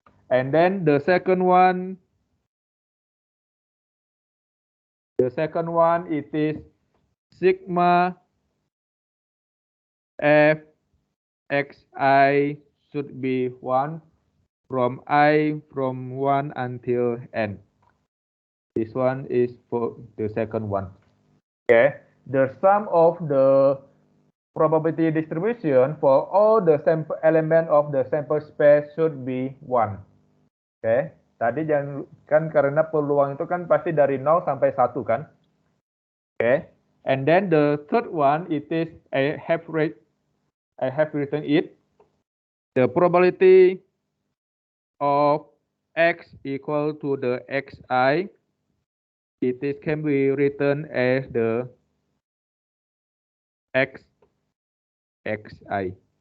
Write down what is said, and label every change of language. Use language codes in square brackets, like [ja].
[en] And then the second one, it is sigma fxi should be 1 from 1 until n. This one is for the second one. Okay, the sum of the probability distribution for all the sample element of the sample space should be 1. [id] Okay, tadi jangan kan karena peluang itu kan pasti dari 0 sampai 1 kan. [en] Okay, and then the third one, it is I have written it. The probability of x equal to the xi, it is can be written as the xi.